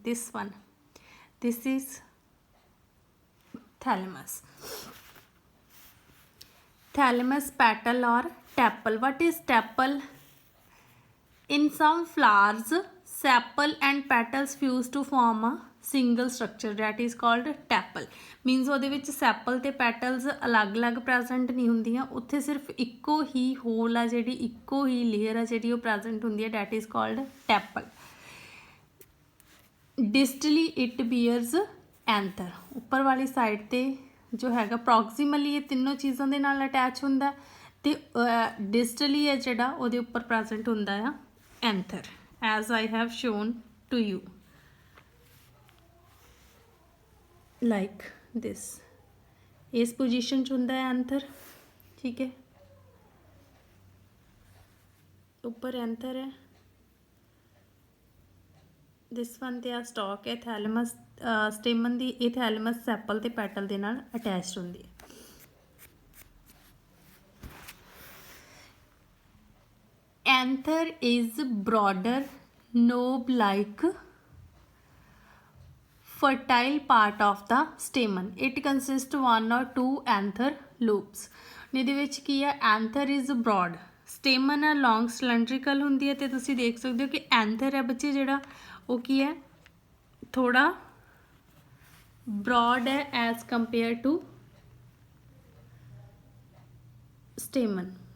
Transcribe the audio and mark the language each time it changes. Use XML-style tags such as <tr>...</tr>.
<en>This one. This is thalamus. thalamus, petal or tepal. What is tepal? In some flowers, sepal and petals fuse to form a single structure that is called tepal. Means</en> <pa>ਉਹਦੇ ਵਿੱਚ sepal ਤੇ petals ਅਲੱਗ-ਅਲੱਗ present ਨਹੀਂ ਹੁੰਦੀਆਂ, ਉੱਥੇ ਸਿਰਫ ਇੱਕੋ ਹੀ hole ਆ ਜਿਹੜੀ, ਇੱਕੋ ਹੀ ਲੇਅਰ ਆ ਜਿਹੜੀ ਉਹ present ਹੁੰਦੀ ਹੈ,</pa> <en>that is called tepal. Distally it bears anther.</en> <pa>ਉੱਪਰ ਵਾਲੀ ਸਾਈਡ ਤੇ ਜੋ ਹੈਗਾ ਪ੍ਰੋਕਸੀਮਲੀ ਇਹ ਤਿੰਨੋਂ ਚੀਜ਼ਾਂ ਦੇ ਨਾਲ ਅਟੈਚ ਹੁੰਦਾ ਤੇ ਡਿਸਟਲੀ ਹੈ ਜਿਹੜਾ ਉਹਦੇ ਉੱਪਰ ਪ੍ਰੈਜ਼ੈਂਟ ਹੁੰਦਾ ਆ ਐਂਥਰ,</pa> <en>As I have shown to you like this.</en> <pa>ਇਸ ਪੋਜੀਸ਼ਨ 'ਚ ਹੁੰਦਾ ਹੈ ਐਂਥਰ, ਠੀਕ ਹੈ, ਉੱਪਰ ਐਂਥਰ ਹੈ.</pa> <en>this one</en> <pa>ਤੇ ਆ ਸਟਾਕ ਹੈ ਥੈਲਮਸ ਸਟੇਮਨ ਦੀ. ਇਹ ਥੈਲਮਸ ਸੈਪਲ ਤੇ ਪੈਟਲ ਦੇ ਨਾਲ ਅਟੈਚਡ ਹੁੰਦੀ ਹੈ.</pa> <en>Anther is broader knob like fertile part of the stamen. It consists one or two anther lobes.</en> <pa>ਇਹਦੇ ਵਿੱਚ ਕੀ ਹੈ,</pa> <en>anther is broad,</en> <pa>stamen ਹੈ long cylindrical ਹੁੰਦੀ ਹੈ. ਤੇ ਤੁਸੀਂ ਦੇਖ ਸਕਦੇ ਹੋ ਕਿ anther ਹੈ ਬੱਚੇ ਜਿਹੜਾ ਉਹ ਕੀ ਹੈ, ਥੋੜਾ broad ਹੈ</pa> <en>as compared to stamen.</en>